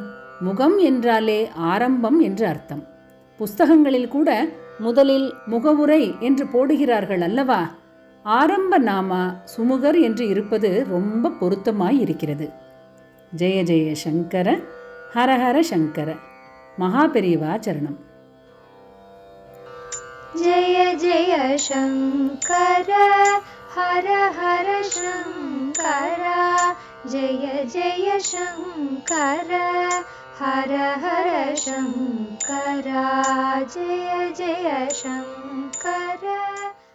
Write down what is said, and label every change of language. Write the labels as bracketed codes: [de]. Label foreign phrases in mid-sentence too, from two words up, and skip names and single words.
[ta] முகம் என்றாலே ஆரம்பம் என்று அர்த்தம். புஸ்தகங்களில் கூட முதலில் முகவுரை என்று போடுகிறார்கள் அல்லவா? ஆரம்ப நாமா சுமுகர் என்று இருப்பது ரொம்ப பொருத்தமாய் இருக்கிறது. [sa] जय जय शङ्कर, हरहर शङ्कर. [ta] மகாபெரிவா சரணம். [sa] जय जय शङ्कर हर हर शङ्कर, जय जय शङ्कर हर हर शङ्कर, जय जय शङ्कर.